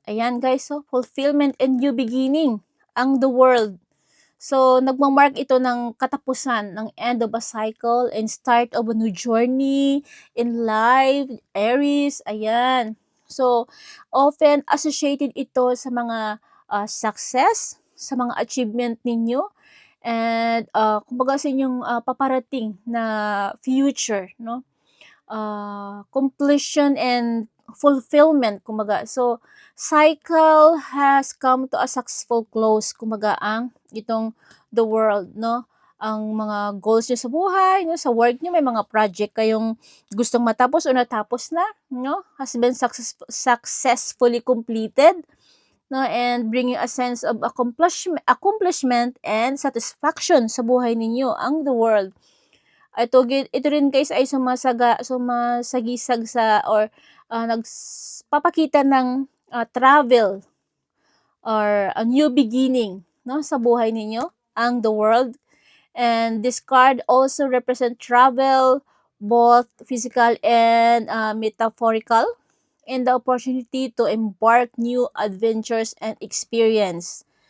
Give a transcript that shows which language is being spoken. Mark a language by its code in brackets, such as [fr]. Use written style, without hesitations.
[en] Ayan guys, so fulfillment and new beginning ang the world. So, [tl] nagmamark ito ng katapusan, ng [en] end of a cycle and start of a new journey in life, Aries, ayan. [tl] So, [en] often associated [tl] ito sa mga success, sa mga achievement ninyo, and kumbaga sa inyong paparating na future, no? [en] Completion and fulfillment, kumbaga. So, cycle has come to a successful close, kumbaga, [tl] ang itong [en] the world, no? [tl] Ang mga goals niyo sa buhay, no? Sa work niyo, may mga project kayong gustong matapos o natapos na, no? [en] Has been successfully completed, no? And bringing a sense of accomplishment and satisfaction [tl] sa buhay ninyo, ang [en] the world. [tl] Ito rin guys ay sumasagisag sa or nagpapakita ng travel [en] or a new beginning, [tl] no, sa buhay ninyo, ang the world. [en] And this card also represent travel, both physical and metaphorical, and the opportunity to embark new adventures and experience.